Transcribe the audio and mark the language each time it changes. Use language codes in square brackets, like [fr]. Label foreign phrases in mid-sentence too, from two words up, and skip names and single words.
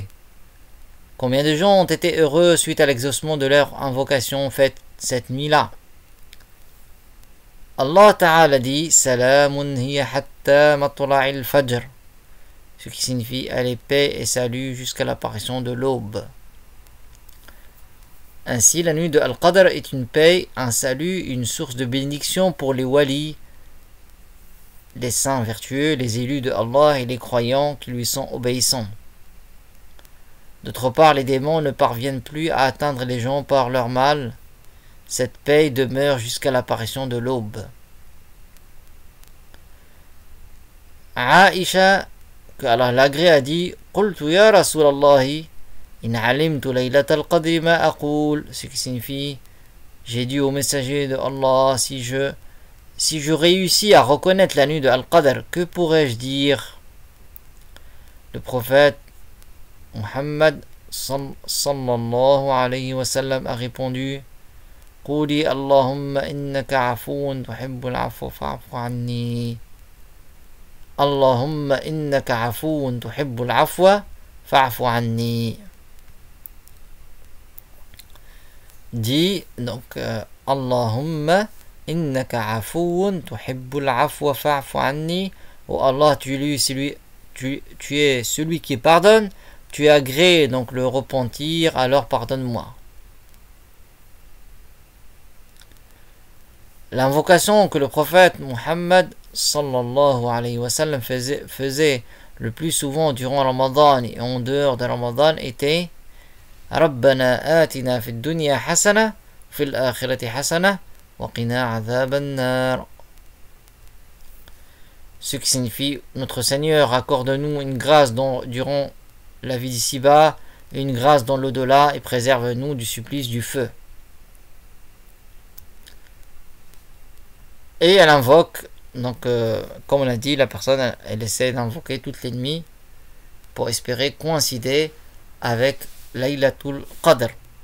[fr] Combien de gens ont été heureux suite à l'exaucement de leur invocation faite cette nuit-là? [ar] الله تعالى [fr] dit [ar] سلام هي حتى مطلع الفجر, [fr] ce qui signifie aller paix et salut jusqu'à l'apparition de l'aube. Ainsi, la nuit de Al-Qadr est une paix, un salut, une source de bénédiction pour les walis, les saints vertueux, les élus de Allah et les croyants qui lui sont obéissants. D'autre part, les démons ne parviennent plus à atteindre les gens par leur mal. Cette paix demeure jusqu'à l'apparition de l'aube. Aïcha, que Allah l'agrée, a dit [ar] قلت يا رسول الله إن علمت ليلة القدر ما أقول, [fr] ce qui signifie j'ai dit au messager de Allah, si je réussis à reconnaître la nuit de Al-Qadr, que pourrais-je dire? Le prophète Muhammad [ar] صلى الله عليه وسلم [fr] a répondu [ar] قولي اللهم إنك عفو تحب العفو فاعف عني. اللهم إنك عفو تحب العفو فاعف عني. [fr] Dit donc [ar] اللهم إنك عفو تحب العفو فاعف عني. [fr] Oh Allah, tu es celui qui pardonne, tu agrées donc le repentir, alors pardonne-moi. L'invocation que le prophète Muhammad [ar] صلى الله عليه وسلم [fr] faisait le plus souvent durant Ramadan et en dehors de Ramadan était [ar] ربنا آتنا في الدنيا حسنة في الآخرة حسنة وقنا عذاب النار. [fr] Ce qui signifie notre Seigneur, accorde-nous une grâce durant la vie d'ici-bas et une grâce dans l'au-delà et préserve-nous du supplice du feu. Et elle invoque, donc comme on l'a dit, la personne elle essaie d'invoquer toutes les nuits pour espérer coïncider avec Laylatul Qadr.